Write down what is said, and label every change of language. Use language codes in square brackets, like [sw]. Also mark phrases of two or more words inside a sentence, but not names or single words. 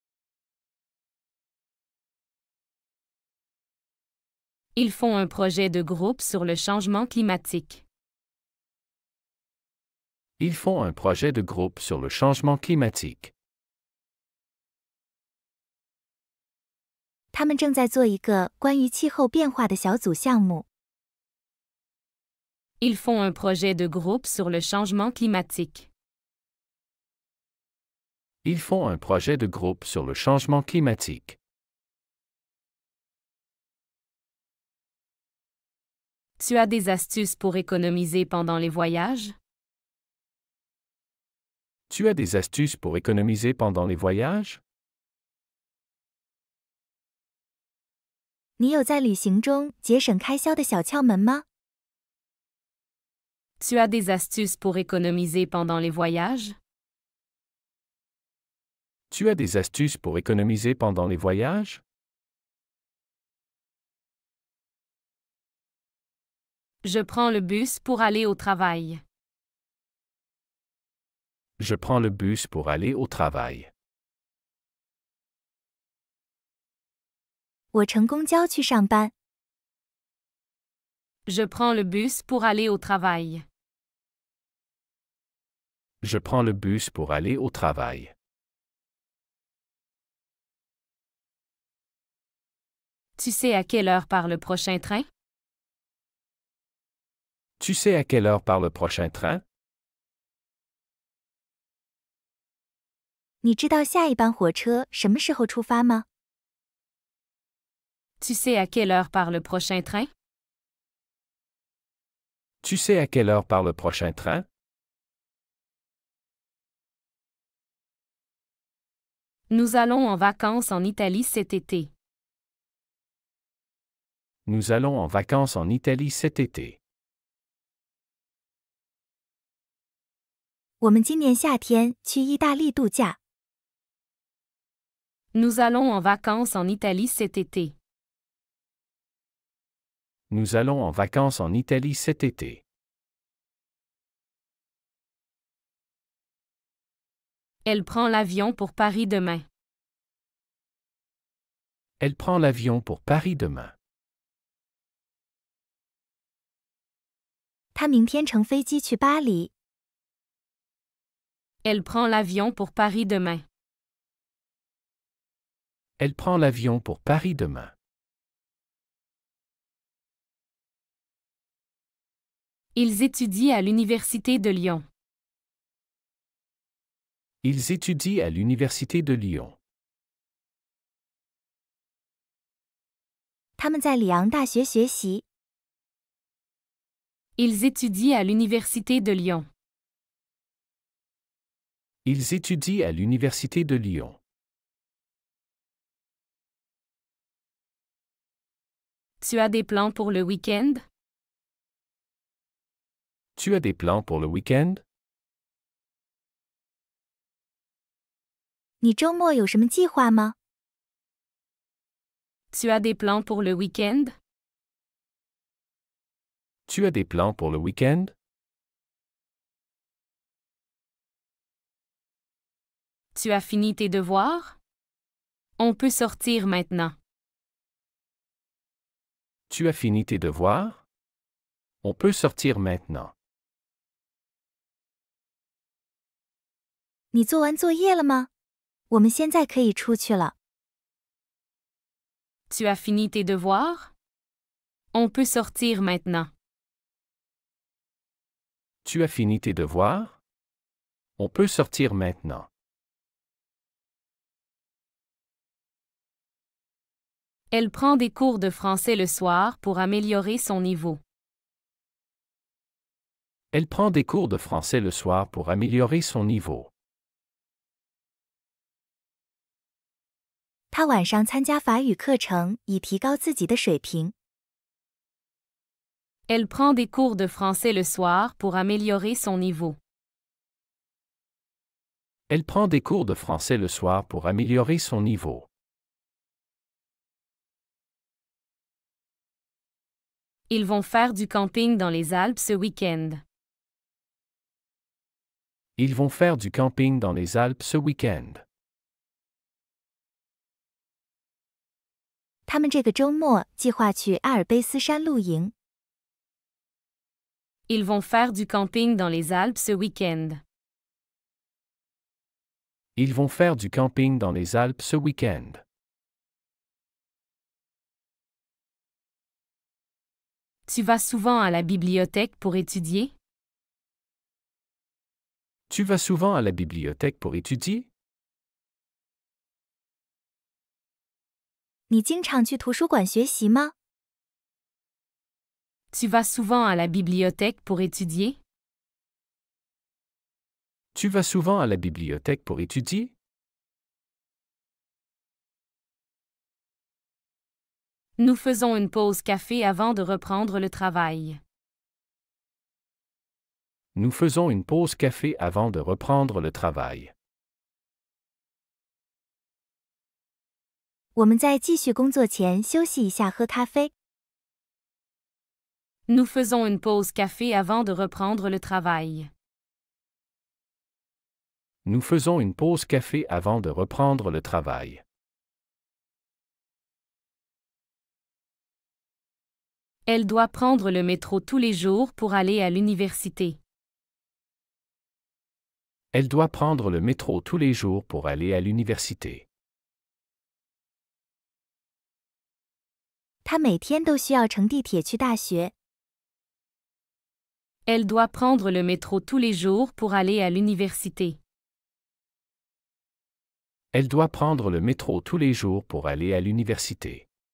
[fr] Ils font un projet de groupe sur le changement climatique. Ils font un projet de groupe sur le changement climatique. [zh] 他们正在做一个关于气候变化的小组项目。 [fr] Ils font un projet de groupe sur le changement climatique. Ils font un projet de groupe sur le changement climatique. Tu as des astuces pour économiser pendant les voyages? Tu as des astuces pour économiser pendant les voyages? [zh] 你有在旅行中节省开销的小窍门吗？ [fr] Tu as des astuces pour économiser pendant les voyages? Tu as des astuces pour économiser pendant les voyages? Je prends le bus pour aller au travail. Je prends le bus pour aller au travail. [zh] 我乘公交去上班。 [fr] Je prends le bus pour aller au travail. Je prends le bus pour aller au travail. Tu sais à quelle heure part le prochain train? Tu sais à quelle heure part le prochain train? [zh] 你知道下一班火车什么时候出发吗？ [fr] Tu sais à quelle heure part le prochain train? Tu sais à quelle heure part le prochain train? Nous allons en vacances en Italie cet été. Nous allons en vacances en Italie cet été. [zh] 我们今年夏天去意大利度假。 [fr] Nous allons en vacances en Italie cet été. Nous allons en vacances en Italie cet été. Elle prend l'avion pour Paris demain. Elle prend l'avion pour Paris demain. [zh] 他明天乘飞机去巴黎。 [fr] Elle prend l'avion pour Paris demain. Elle prend l'avion pour Paris demain. Ils étudient à l'Université de Lyon. Ils étudient à l'Université de Lyon. [zh] 他们在里昂大学学习。 [fr] Ils étudient à l'Université de Lyon. Ils étudient à l'Université de Lyon. Tu as des plans pour le week-end? Tu as des plans pour le week-end? [zh] 你周末有什么计划吗？ [fr] Tu as des plans pour le week-end? Tu as des plans pour le week-end? Tu as fini tes devoirs? On peut sortir maintenant. Tu as fini tes devoirs? On peut sortir maintenant. [zh] 你做完作业了吗？我们现在可以出去了。 [fr] Tu as fini tes devoirs? On peut sortir maintenant. Tu as fini tes devoirs? On peut sortir maintenant. Elle prend des cours de français le soir pour améliorer son niveau. Elle prend des cours de français le soir pour améliorer son niveau. [zh] 他晚上参加法语课程，以提高自己的水平。 [fr] Elle prend des cours de français le soir pour améliorer son niveau. Elle prend des cours de français le soir pour améliorer son niveau. Ils vont faire du camping dans les Alpes ce week-end. Ils vont faire du camping dans les Alpes ce week-end. [zh] 他们这个周末计划去阿尔卑斯山露营。 [fr] Ils vont faire du camping dans les Alpes ce week-end. Ils vont faire du camping dans les Alpes ce week-end. Tu vas souvent à la bibliothèque pour étudier? Tu vas souvent à la bibliothèque pour étudier? [zh] 你经常去图书馆学习吗？ [fr] Tu vas souvent à la bibliothèque pour étudier? Tu vas souvent à la bibliothèque pour étudier? Nous faisons une pause café avant de reprendre le travail. Nous faisons une pause café avant de reprendre le travail. [zh] 我们在继续工作前休息一下，喝咖啡。 [fr] Nous faisons une pause café avant de reprendre le travail. Nous faisons une pause café avant de reprendre le travail. Elle doit prendre le métro tous les jours pour aller à l'université. Elle doit prendre le métro tous les jours pour aller à l'université. [zh] 他每天都需要乘地铁去大学。 [fr] Elle doit prendre le métro tous les jours pour aller à l'université. Elle doit prendre le métro tous les jours pour aller à l'université.